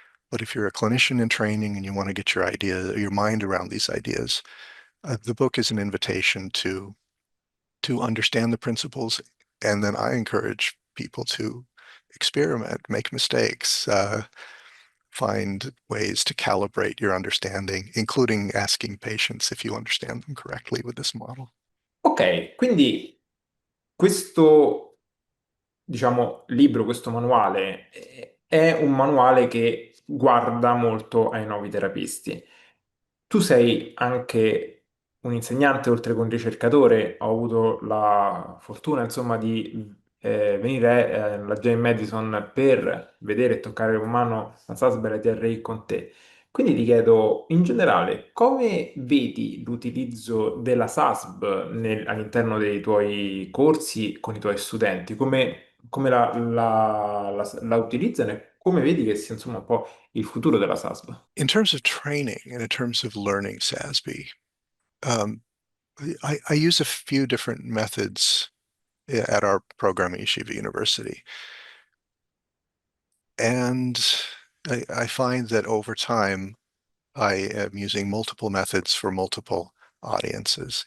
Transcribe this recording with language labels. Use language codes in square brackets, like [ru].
[en] But if you're a clinician in training and you want to get your mind around these ideas, the book is an invitation to understand the principles. And then I encourage people to experiment, make mistakes, find ways to calibrate your understanding, including asking patients if you understand them correctly with this model. [it] Ok, quindi questo, diciamo, libro, questo manuale è un manuale che guarda molto ai nuovi terapisti. Tu sei anche un insegnante oltre che un ricercatore, ho avuto la fortuna, insomma, di venire alla Jane Madison per vedere e toccare con mano la Salisbury e la TRI con te. Quindi ti chiedo, in generale, come vedi l'utilizzo della SASB all'interno dei tuoi corsi con i tuoi studenti? Come la utilizzano e come vedi che sia insomma un po' il futuro della SASB? [en] In terms of training and in terms of learning SASB, um, I use a few different methods at our program at Yeshiva University. And I find that over time, I am using multiple methods for multiple audiences.